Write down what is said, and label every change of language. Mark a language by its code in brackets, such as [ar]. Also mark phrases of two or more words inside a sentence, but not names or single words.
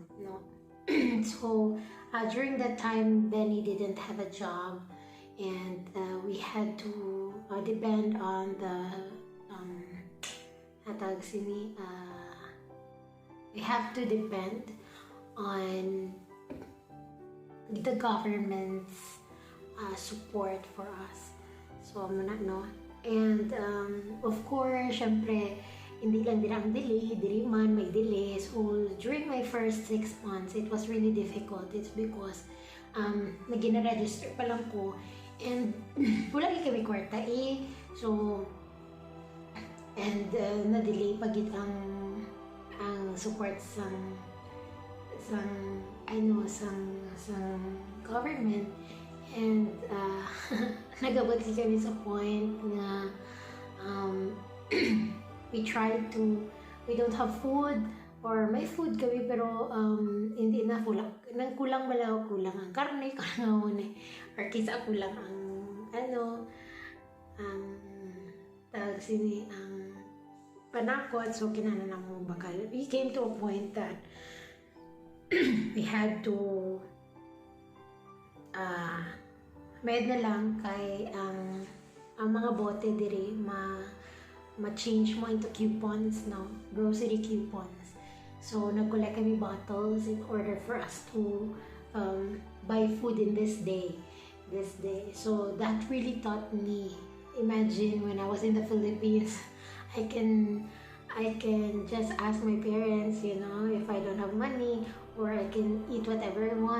[en] No, so during that time, Benny didn't have a job, and we had to depend on the we have to depend on the government's support for us. So, no? And, of course, [hil] syempre, hindi lang din ang delay, dili man may delay. [en] So, during my first 6 months, it was really difficult. It's because, [hil] nag-register pa lang ko, and wala kami kwarta eh. So, and na-delay pagit ang support sa government. And nagabot kami sa point na [en] we don't have food, or [hil] may food kami pero hindi na kulang ang karne, kulang ang or kisa kulang ang ang panakot. So kinahanglan mo bakal. [en] We came to a point that we had to med [hil] na lang kay ang mga bote diri ma-change mo [en] into coupons, no? Grocery coupons. [hil] So nag-collect kami [en] bottles in order for us to buy food in this day. So that really taught me. Imagine when I was in the Philippines, I can just ask my parents, if I don't have money, or I can eat whatever I want.